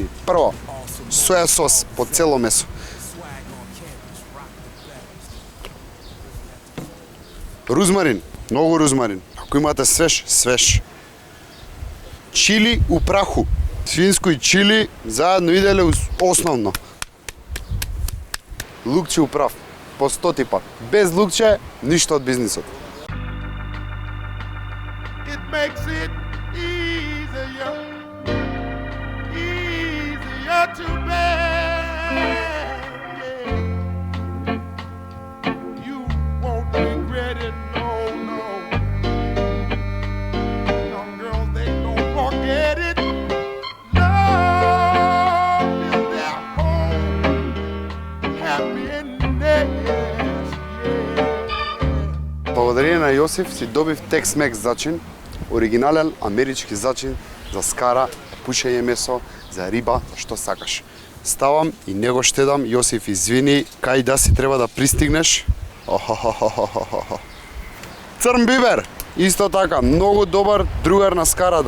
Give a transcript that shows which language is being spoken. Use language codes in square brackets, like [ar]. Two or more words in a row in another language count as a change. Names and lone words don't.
[mk] Прво, соја сос по цело месо. Рузмарин, многу рузмарин. Ако имате свеж, свеж. Чили у праху. Свинско и чили заедно иделе основно. Лукче управ, по 100 пат. Без лукче, ништо од бизнисот. [en] It makes it easier to bear. You won't regret it, no. Young girls, they don't forget it. Love is their home. Happiness, yeah. [mk] Благодарение на Јосиф си добив Tex-Mex зачин, оригинален амерички зачин за скара, пушење месо, за риба, што сакаш. Ставам и не го штедам, Јосиф извини, кај да си треба да пристигнеш? Црн бибер, исто така, многу добар другар на скарада.